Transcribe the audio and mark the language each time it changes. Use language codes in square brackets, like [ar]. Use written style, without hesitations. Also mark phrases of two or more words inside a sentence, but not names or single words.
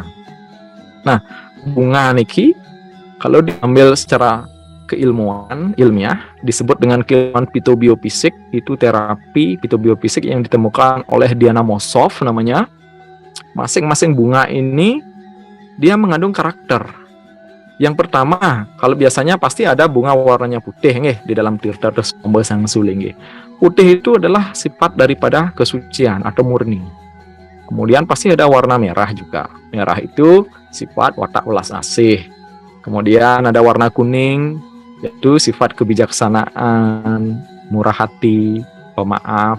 [id] Nah, bunga niki kalau diambil secara ilmiah disebut dengan keilmuan fitobiofisik, itu terapi fitobiofisik yang ditemukan oleh Diana Mosov namanya. Masing-masing bunga ini dia mengandung karakter. Yang pertama, kalau biasanya pasti ada bunga warnanya putih di dalam tirta terus sang Sulinggih. Putih itu adalah sifat daripada kesucian atau murni. Kemudian pasti ada warna merah juga. Merah itu sifat watak welas asih. Kemudian ada warna kuning, yaitu sifat kebijaksanaan, murah hati, pemaaf.